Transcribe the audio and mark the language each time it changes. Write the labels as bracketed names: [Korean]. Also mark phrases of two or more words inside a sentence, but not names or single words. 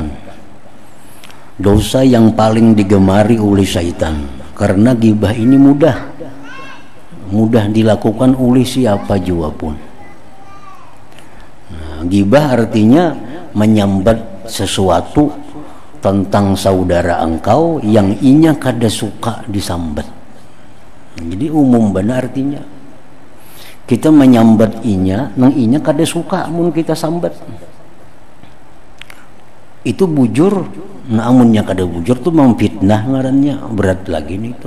[Indonesian] Dosa yang paling digemari oleh syaitan. Karena gibah ini mudah dilakukan oleh siapa juga pun. [Banjar] Nah, gibah artinya menyambat sesuatu tentang saudara engkau yang inya kada suka disambat. Jadi umum benar artinya kita menyambat inya nang inya kada suka mun kita sambat. Itu bujur, namunnya kada bujur tuh memfitnah ngarannya, berat lagi nih tuh.